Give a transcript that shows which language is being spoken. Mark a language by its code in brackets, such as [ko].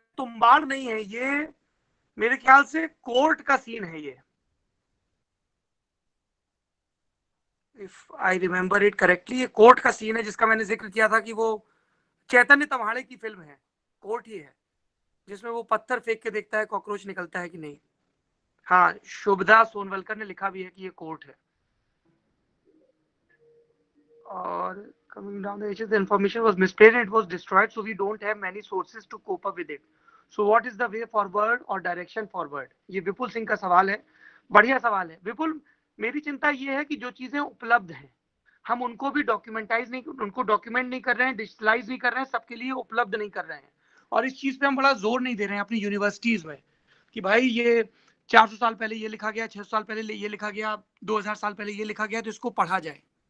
[hi] तुम्बाड़ नहीं है ये, मेरे ख्याल से कोर्ट का सीन है ये, [en] If I remember it correctly. [hi] ये कोर्ट का सीन है जिसका मैंने जिक्र किया था कि वो चैतन्य तम्हाड़े की फिल्म है, कोर्ट ही है, जिसमें वो पत्थर फेंक के देखता है कॉकरोच निकलता है कि नहीं। हाँ, शुभदा सोनवलकर ने लिखा भी है कि ये कोर्ट है। [en] और coming down the issues, the information was misplaced and it was destroyed, so we don't have many sources to cope up with it. So what is the way forward or direction forward? [hi] ये विपुल सिंह का सवाल है। बढ़िया सवाल है विपुल। मेरी चिंता ये है कि जो चीजें उपलब्ध हैं हम उनको भी डॉक्यूमेंटाइज नहीं, उनको डॉक्यूमेंट नहीं कर रहे हैं, डिजिटलाइज नहीं कर रहे हैं, सबके लिए उपलब्ध नहीं कर रहे हैं। और इस चीज पे हम बड़ा जोर नहीं दे रहे हैं अपनी यूनिवर्सिटीज में कि भाई ये 400 साल पहले ये लिखा गया, 600 साल पहले ये लिखा गया, 2000 साल पहले ये लिखा गया, तो इसको पढ़ा जाए।